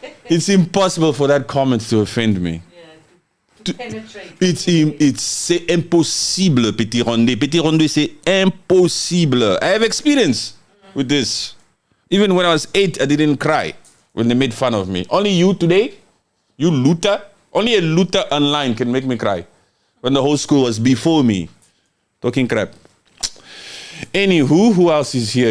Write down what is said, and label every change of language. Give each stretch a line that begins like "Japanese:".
English: It's impossible for that comment to offend me. To penetrate.
French: C'est impossible, Petit Rwandais. Petit Rwandais, c'est impossible.
English: I have experience with this. Even when I was 8, I didn't cry when they made fun of me. Only you today, you looter, only a looter online can make me cry. When the whole school was before me, talking crap. Anywho, who else is here?